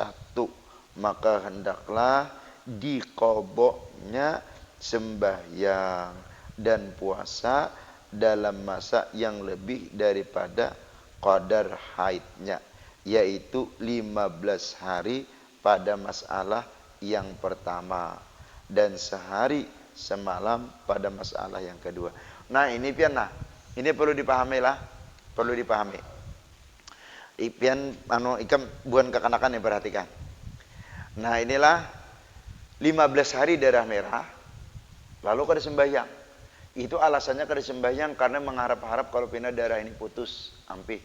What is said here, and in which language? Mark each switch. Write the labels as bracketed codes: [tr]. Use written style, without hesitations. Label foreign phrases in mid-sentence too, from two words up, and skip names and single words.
[ms] maka hendaklah diqodoknya sembahyang dan puasa dalam masa yang lebih daripada qadar haidnya, yaitu 15 hari pada masalah yang pertama dan sehari semalam pada masalah yang kedua. [bjn] Nah ini pian, nah ini perlu dipahami lah, perlu dipahami. Pian ikam bukan kekanakan yang perhatikan. Nah inilah 15 hari darah merah, lalu kada sembahyang. Itu alasannya kada sembahyang karena mengharap-harap kalau pindah darah ini putus, ampih.